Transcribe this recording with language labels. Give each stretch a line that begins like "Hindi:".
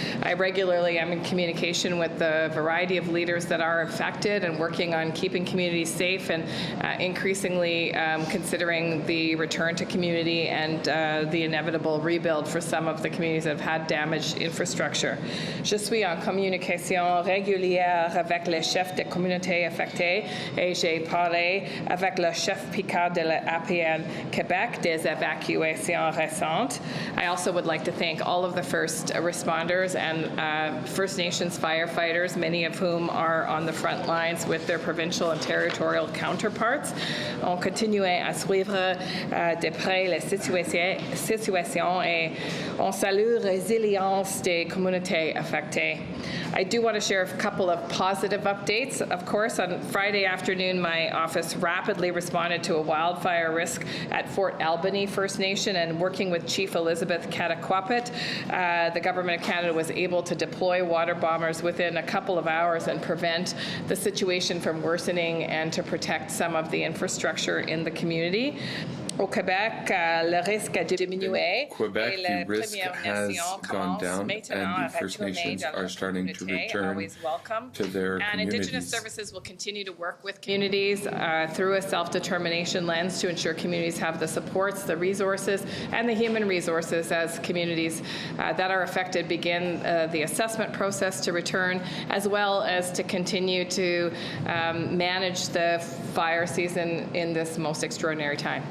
English: I regularly am in communication with the variety of leaders that are affected and working on keeping communities safe and increasingly considering the return to community and the inevitable rebuild for some of the communities that have had damaged infrastructure.
French: Je suis en communication régulière avec les chefs des communautés affectées et j'ai parlé avec le chef Picard de l'APN Québec des évacuations récentes.
English: I also would like to thank all of the first responders and First Nations firefighters, many of whom are on the front lines with their provincial and territorial counterparts.
French: On continue à suivre de près la situation et on salue la résilience des communautés affectées.
English: I do want to share a couple of positive updates. Of course, on Friday afternoon, my office rapidly responded to a wildfire risk at Fort Albany First Nation, and working with Chief Elizabeth Cataquapit, the Government of Canada was able to deploy water bombers within a couple of hours and prevent the situation from worsening and to protect some of the infrastructure in the community.
French: Au Québec, le risque a diminué.
English: Quebec, the risk has gone down, and the First Nations are starting to return to their communities. And Indigenous Services will continue to work with communities through a self-determination lens to ensure communities have the supports, the resources, and the human resources as communities that are affected begin the assessment process to return, as well as to continue to manage the fire season in this most extraordinary time.